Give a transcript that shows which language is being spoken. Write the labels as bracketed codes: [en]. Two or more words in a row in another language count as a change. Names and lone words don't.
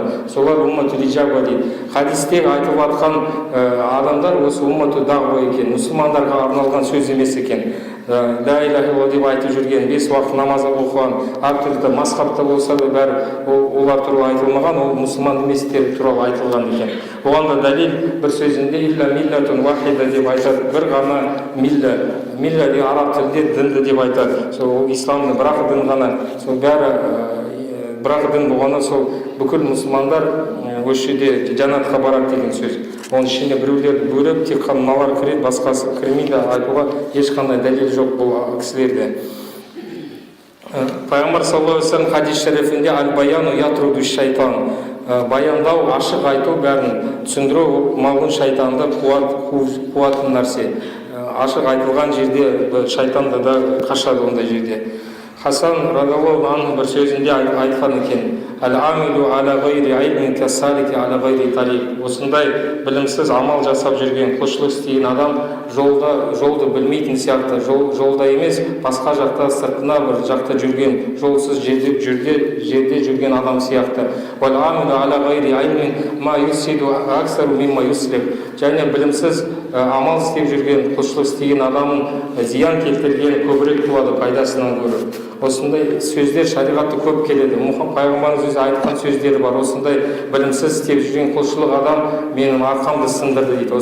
[kk] Солар [ar] أمة الإجابة [kk] дейді. Хадистегі айтылып жатқан адамдар осы [ar] أمة الدعوة [kk] екен, мұсылмандарға арналған сөз емес екен. [ar] لا إله إلا الله [kk] деп айтып жүрген, 5 уақыт намаз оқыған, әртүрлі мазхабта болса да бәрі олар туралы айтылмаған, ол мұсылман еместер туралы айтылған екен. Оған да дәлел бір сөзінде [ar] إلا ملة واحدة [kk] деп айтады, бір ғана милля деген араб тілінде дінді деп айтады. Сол исламның бір-ақ дін ғана, сол бәрі бір-ақ дін болғанда сол бүкіл мұсылмандар осы жерде жәннатқа барады деген сөз. Оның ішінде біреулерді бөліп, тек қана мыналар кіреді, басқасы кірмейді айтуға ешқандай дәлел жоқ бұл кісілерде. Пайғамбар [ar] صلى الله عليه وسلم [kk] хадис шарифінде [ar] البيان يطرد الشيطان, [kk] баяндау, ашық айту бәрін түсіндіру малғын шайтанды қуатын нәрсе. Ашық айтылған жерде шайтанды да қашады ондай жерде. Хасан [ar] رضي الله عنه [kk] бір сөзінде айтқан екен: [ar] «العامل على غير علم كالسالك على غير طريق». [kk] Осындай білімсіз амал жасап жүрген, құлшылық істеген адам жолды білмейтін сияқты, жолда емес, басқа жақта, сыртына бір жақта жүрген, жолсыз жерде жүрген адам сияқты. [ar] «والعامل على غير علم ما يفسد أكثر مما يصلح». [kk] және білімсіз амал істеп жүрген, құлшылық істеген адамның зиян келтіргені көбірек туады пайдасынан гөрі. Осындай сөздер шариғатта көп келеді. Пайғамбарымыз өзі айтқан сөздері бар. Осындай білімсіз істеп жүрген құлшылық адам менің арқамды сындырды дейді.